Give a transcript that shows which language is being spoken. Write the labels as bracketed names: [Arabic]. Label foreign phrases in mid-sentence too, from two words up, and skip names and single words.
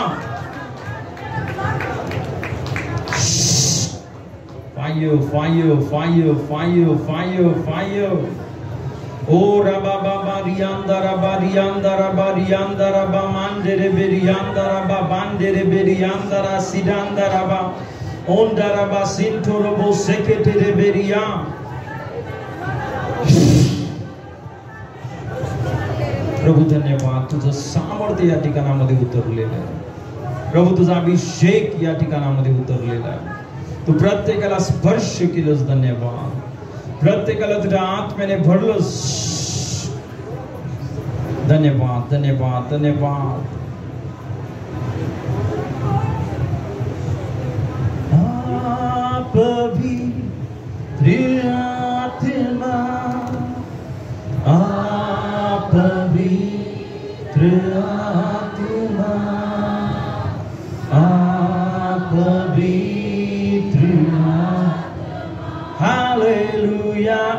[English] Fire, fire, fire, fire, fire, fire. Oh Rabba Baba Rianda Rabba Mandere Berianda Rabba Bandere Berianda Rasidanda Rabba Onda Rabba Sintorobo Sekete Beria. [Marathi] प्रभू धन्यवाद, तुझं सामर्थ्य या ठिकाणामध्ये उतरलेलं आहे. प्रभू तुझा अभिषेक या ठिकाणामध्ये उतरलेला आहे. तू प्रत्येकाला स्पर्श केलंस. धन्यवाद. प्रत्येकाला तुझ्या आत्म्याने भरलंस. धन्यवाद धन्यवाद धन्यवाद. पवित्र आत्मा, पवित्र आत्मा, पवित्र हालेलुया.